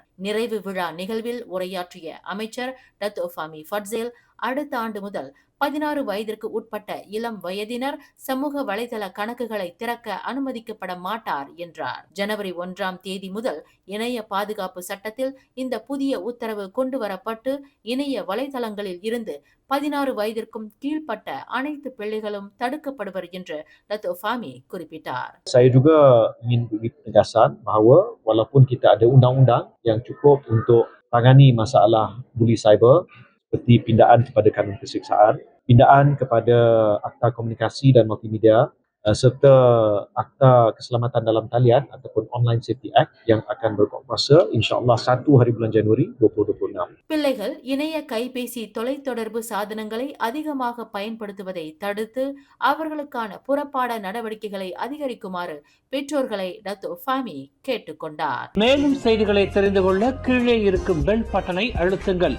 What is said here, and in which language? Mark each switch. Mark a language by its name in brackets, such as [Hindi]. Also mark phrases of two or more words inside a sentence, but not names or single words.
[Tamil] நிறைவு விழா நிகழ்வில் உரையாற்றிய அமைச்சர் டத்தோ ஃபாமி ஃபட்சில் அடுத்த ஆண்டு முதல் 16 வயதிற்கு உட்பட்ட இளம் வயதினர் சமூக வலைதள கணக்குகளை திறக்க அனுமதிக்கப்பட மாட்டார் என்றார். ஜனவரி 1ஆம் தேதி முதல் இணைய பாதுகாப்பு சட்டத்தில் இந்த புதிய உத்தரவு கொண்டுவரப்பட்டு இணைய வலைதளங்களில் இருந்து 16 வயதிற்கும் கீழ்ப்பட்ட அனைத்து பிள்ளைகளும் தடுக்கப்படுவர் என்று டத்தோ ஃபாமி குறிப்பிட்டார். [Malay] Saya juga ingin beri penegasan bahawa walaupun kita ada undang-undang yang cukup untuk tangani masalah buli cyber seperti pindaan kepada kanun keseksaan, pindaan kepada Akta Komunikasi dan Multimedia serta Akta Keselamatan dalam Talian ataupun Online Safety Act yang akan berkuasa insya-Allah 1 hari bulan Januari 2026. [Tamil] பிள்ளைகள் இணைய கைபேசி தொலைத்தொடர்பு சாதனங்களை அதிகமாக பயன்படுத்துவதை தடுத்து அவர்களுக்கான புறப்பாட நடவடிக்கைகளை அதிகரிக்குமாறு பெற்றோர்களை டத்தோ ஃபாமி கேட்டுக்கொண்டார். மேலும் செய்திகளை தெரிந்து கொள்ள கீழே இருக்கும் பெல் பட்டனை அழுத்துங்கள்.